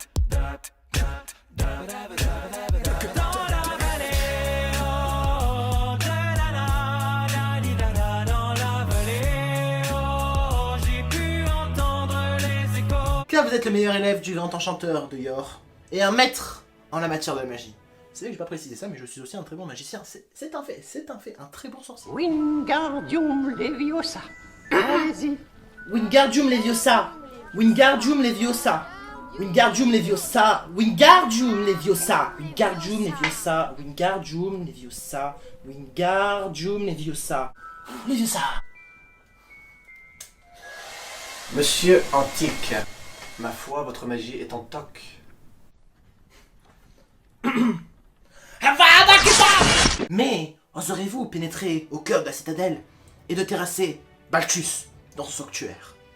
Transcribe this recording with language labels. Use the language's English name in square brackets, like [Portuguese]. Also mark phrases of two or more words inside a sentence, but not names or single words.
[French] Car vous êtes le meilleur élève du grand enchanteur de Yor, et un maître en la matière de la magie. C'est vrai que j'ai pas précisé ça, mais je suis aussi un très bon magicien. C'est un fait, un très bon sorcier. Wingardium Leviosa. Allez-y. Wingardium Leviosa. Wingardium Leviosa. Wingardium Leviosa. Wingardium Leviosa. Wingardium Leviosa. Wingardium Leviosa. Wingardium Leviosa. Leviosa. Monsieur Antique, ma foi, votre magie est en toc. Mais oserez-vous pénétrer au cœur de la citadelle et de terrasser Balthus dans son sanctuaire?